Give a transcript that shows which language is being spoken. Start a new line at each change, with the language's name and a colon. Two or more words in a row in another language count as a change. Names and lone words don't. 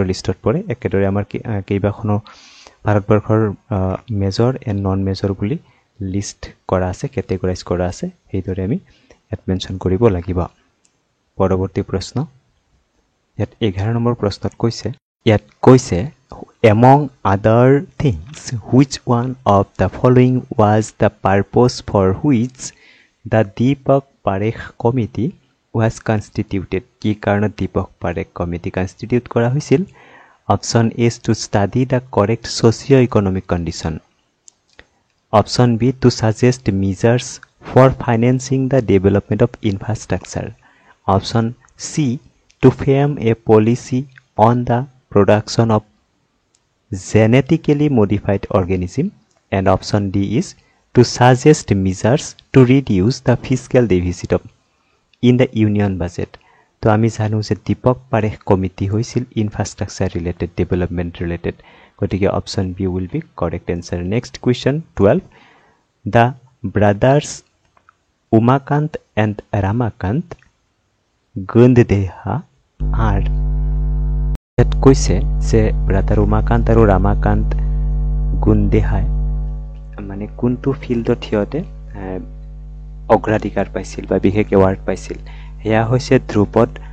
Assamese: লিষ্টত পৰে একেদৰে আমাৰ কেইবাখনো ভাৰতবৰ্ষৰ
English: major and non major
Assamese: বুলি লিষ্ট কৰা আছে কেটেগৰাইজ কৰা আছে হেইদৰে আমি এট মেনশন কৰিব লাগিব পৰৱৰ্তী প্ৰশ্ন ইয়াত 11 নম্বৰ প্ৰশ্নত কৈছে
English: among other things which one of the following was the purpose for which the Deepak Parekh committee was constituted
Assamese: কি কাৰণত Deepak Parekh committee constitute কৰা হৈছিল
English: Option A is to study the correct socio-economic condition. Option B to suggest measures for financing the development of infrastructure. Option C to frame a policy on the production of genetically modified organism. And option D is to suggest measures to reduce the fiscal deficit in the union budget.
Assamese: তো আমি জানো যে দীপক পাৰেখ কমিটি হৈছিল
English: infrastructure related development related
Assamese: গতিকে
English: option B will be correct answer next question 12 the brothers Umakant and Ramakant
Assamese: গুন্দেহা আৰ ইয়াত কৈছে যে ব্ৰাদাৰ উমাকান্ত আৰু ৰামাকান্ত গুন্দেহা মানে কোনটো ফিল্ডত হিয়তে অগ্ৰাধিকাৰ পাইছিল বা বিশেষ এৱাৰ্ড পাইছিল হেয়া হৈছে ধ্ৰুপদ